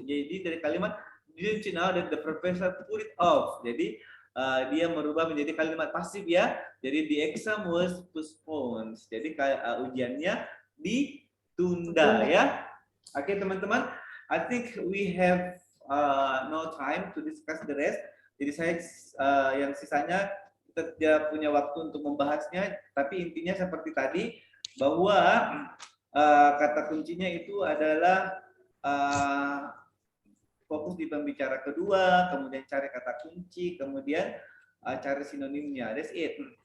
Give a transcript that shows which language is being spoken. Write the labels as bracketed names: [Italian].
[Indonesian] Jadi dari kalimat [English] didn't you know that the professor put it off. [Indonesian] Jadi dia merubah menjadi kalimat pasif, ya. [English] Jadi the exam was postponed. [Indonesian] Jadi ujiannya ditunda, ya. Oke, teman-teman. [English] I think we have no time to discuss the rest. [Indonesian] Jadi saya yang sisanya kita tidak punya waktu untuk membahasnya. Tapi intinya seperti tadi bahwa kata kuncinya itu adalah fokus di pembicara kedua, kemudian cari kata kunci, kemudian cari sinonimnya. [English] That's it.